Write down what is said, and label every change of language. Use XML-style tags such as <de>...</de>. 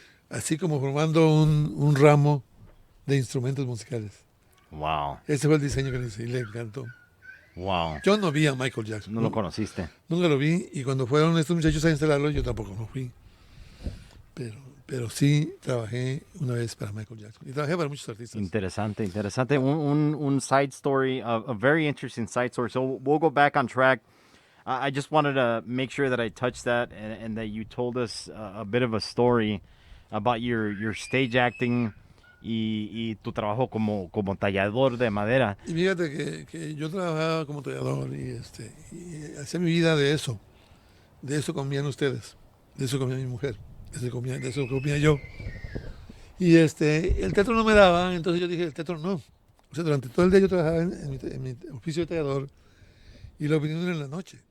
<es>Así como formando un ramo de instrumentos musicales. Wow. Ese fue el diseño que le hice y le encantó. Wow. Yo no vi a Michael Jackson. No lo conociste. Nunca lo vi y cuando fueron estos muchachos a instalarlo yo tampoco lo fui. Pero sí trabajé una vez para Michael Jackson y trabajé para muchos artistas. Interesante.</es> <en>Un side story, a very interesting side story. So we'll go back on track. I just wanted to make sure that I touched that and that you told us a bit of a story about your stage acting</en> <es>y tu trabajo como tallador de madera. Y fíjate que yo trabajaba como tallador y hacía mi vida de eso. De eso comían ustedes. De eso comía mi mujer. De eso comía yo. Y el teatro no me daba, entonces yo dije, el teatro no. O sea, durante todo el día yo trabajaba en mi oficio de tallador y la opinión era en la noche.</es>